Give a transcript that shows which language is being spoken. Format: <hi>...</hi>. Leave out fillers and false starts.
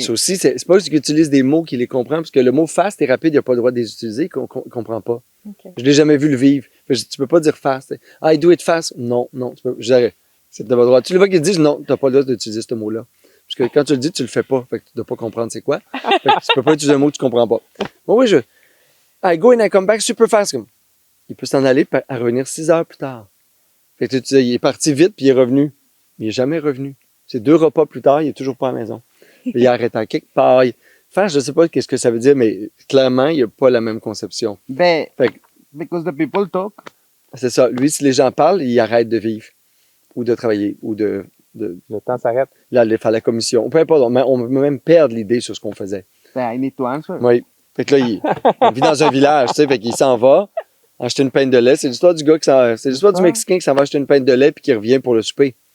<fr>Ça aussi, c'est pas juste qu'il utilise des mots qu'il les comprend, parce que le mot « fast » et « rapide », il n'a pas le droit de les utiliser, qu'on ne comprend pas. Okay. Je ne l'ai jamais vu le vivre. Tu peux pas dire « fast ». «</fr> <en>I do it fast</en> <fr>». Non, tu peux. J'arrête. Tu n'as pas le droit. Tu le vois qu'ils disent « non, tu n'as pas le droit d'utiliser ce mot-là ». Parce que quand tu le dis, tu le fais pas. Fait que tu dois pas comprendre c'est quoi. Fait que tu peux pas utiliser un mot que tu comprends pas. Bon, oui,</fr> <en>I go and I come back super fast.</en> <fr>Il peut s'en aller à revenir 6 heures plus tard. Fait que tu sais, il est parti vite puis il est revenu. Mais il est jamais revenu. C'est 2 repas plus tard, il est toujours pas à la maison. Il est arrêté à quelque part. Enfin, je sais pas qu'est-ce que ça veut dire, mais clairement, il n'y a pas la même conception.</fr> <en>Ben, because the people talk.</en> <fr>C'est ça. Lui, si les gens parlent, il arrête de vivre. Ou de travailler. Ou de le temps s'arrête. Là, aller faire la commission. Peu importe, on peut même perdre l'idée sur ce qu'on faisait.</fr> <en>I need to answer.</en> <fr>Oui. Fait que là, il vit dans un village, tu sais, fait qu'il s'en va acheter une pinte de lait. C'est l'histoire du gars c'est l'histoire du Mexicain qui s'en va acheter une pinte de lait puis qui revient pour le souper.</fr>